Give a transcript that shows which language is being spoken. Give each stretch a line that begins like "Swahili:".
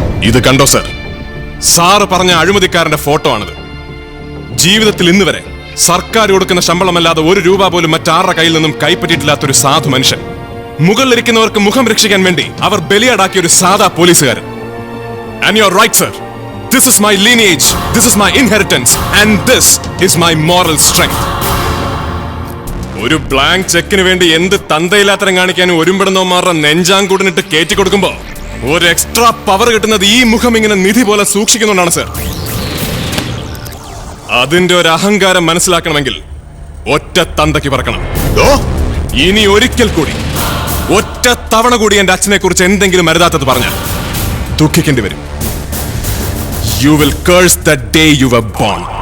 Malayalam: ഇത് കണ്ടോ sir, sir പറഞ്ഞ അഴിമതിക്കാരന്റെ ഫോട്ടോ ആണിത്. ജീവിതത്തിൽ ഇന്ന് വരെ സർക്കാർ കൊടുക്കുന്ന ശമ്പളമല്ലാതെ ഒരു രൂപ പോലും മറ്റാരുടെ കയ്യിൽ നിന്നും കൈപ്പറ്റിയിട്ടില്ലാത്തൊരു സാധു മനുഷ്യൻ. മുകളിലിരിക്കുന്നവർക്ക് മുഖം രക്ഷിക്കാൻ വേണ്ടി അവർ ബലിയാടാക്കിയ ഒരു സാധാ പോലീസുകാരൻ.
English: And you are right sir. This is my lineage, this is my inheritance, and this is my moral strength.
Malayalam: ഒരു ബ്ലാങ്ക് ചെക്കിന് വേണ്ടി എന്ത് തന്തയില്ലാത്തരം കാണിക്കാനും ഒരുമ്പെടുന്നവന്മാരുടെ നെഞ്ചാങ്കൂടിനിട്ട് കയറ്റി കൊടുക്കുമ്പോ ഒരു എക്സ്ട്രാ പവർ കിട്ടുന്നത് ഈ മുഖം ഇങ്ങനെ നിധി പോലെ സൂക്ഷിക്കുന്നുണ്ടാണ് സർ. അതിന്റെ ഒരു അഹങ്കാരം മനസ്സിലാക്കണമെങ്കിൽ ഒറ്റ തന്തയ്ക്ക് പറക്കണം. ഇനി ഒരിക്കൽ കൂടി ഒറ്റ തവണ കൂടി എന്റെ അച്ഛനെ കുറിച്ച് എന്തെങ്കിലും അരുതാത്തത് പറഞ്ഞാൽ ദുഃഖിക്കേണ്ടി വരും.
English: You will curse the day you were born.